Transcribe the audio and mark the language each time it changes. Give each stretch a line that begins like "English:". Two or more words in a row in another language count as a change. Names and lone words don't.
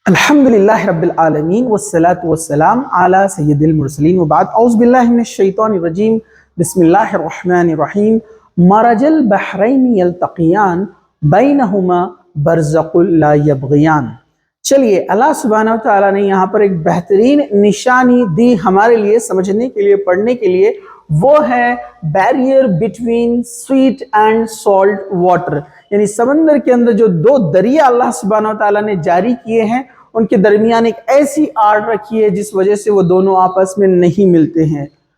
Arabic: الحمد لله رب العالمين والصلاة والسلام على سيد المرسلين وبعد أعوذ بالله من الشيطان الرجيم بسم الله الرحمن الرحيم مرج البحرين يلتقيان بينهما برزخ لا يبغيان.
Urdu: چلیے، اللہ سبحانہ و تعالیٰ نے یہاں پر ایک بہترین نشانی دی ہمارے لیے سمجھنے کے لیے، پڑھنے کے لیے. وہ ہے
English: barrier between sweet and salt water,
Urdu: یعنی سمندر کے اندر جو دو دریا اللہ سبحانہ و تعالیٰ نے جاری کیے ہیں، ان کے درمیان ایک ایسی آڑ رکھی ہے جس وجہ سے وہ دونوں آپس میں نہیں ملتے ہیں.